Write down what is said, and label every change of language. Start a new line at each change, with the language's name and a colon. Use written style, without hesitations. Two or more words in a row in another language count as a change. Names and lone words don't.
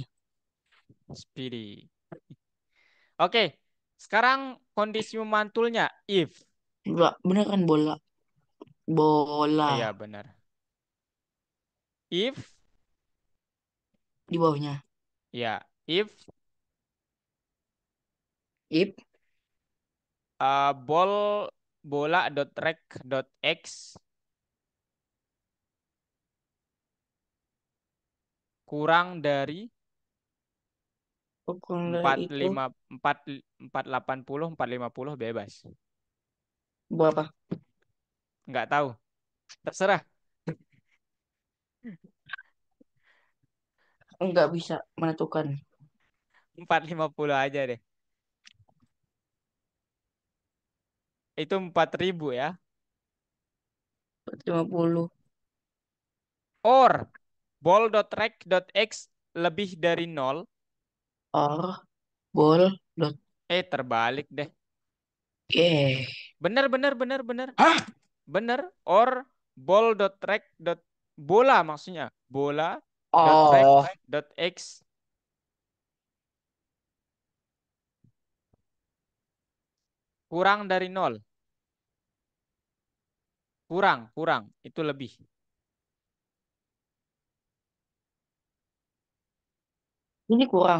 Indonesian: speedy. Oke, sekarang kondisi memantulnya if. Bener kan bola. Bola Iya benar. If di bawahnya. ya, if If
English: ball bola dot rec dot x
Indonesian: kurang dari kurang dari empat itu lima empat empat delapan puluh empat lima puluh bebas. berapa? Nggak tahu. Terserah. Nggak bisa menentukan. 450 aja deh. Itu 4.000 ya. 50.
English: Or ball.rect.x
Indonesian: lebih dari nol.
English: Or ball dot.
Indonesian: Terbalik deh. Eh. Bener, bener, bener, bener. Hah? Bener.
English: Or ball.rect.
Indonesian: Bola maksudnya.
English: Bola dot rect
Indonesian: Oh.
English: dot x
Indonesian: kurang dari nol. Kurang, kurang. Itu lebih. Ini kurang.